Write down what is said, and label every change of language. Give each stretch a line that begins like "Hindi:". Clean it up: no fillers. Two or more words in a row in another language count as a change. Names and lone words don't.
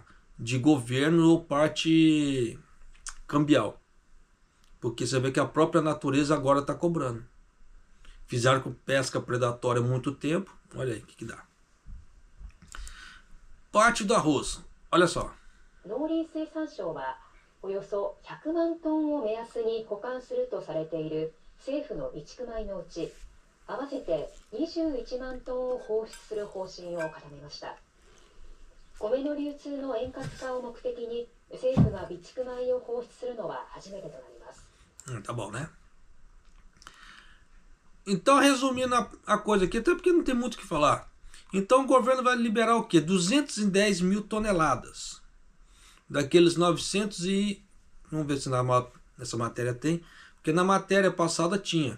Portuguese: De governo ou parte cambial. Porque você vê que a própria natureza agora está cobrando. Fizeram com pesca predatória há muito tempo. Olha aí o que dá. Parte do arroz. Olha só.
Japanese: 農林水産省はおよそ100万トンを目安に保管するとされている政府の備蓄米のうち、合わせて21万トンを放出する方針を固めました。米の流通の円滑化を目的に政府が備蓄米を放出するのは初めてとなります。
Portuguese: Tá bom, né? Então, resumindo a coisa aqui, até porque não tem muito o que falar. Então, o governo vai liberar o quê? 210 mil toneladas. Daqueles 900 e... Vamos ver se nessa matéria tem. Porque na matéria passada tinha.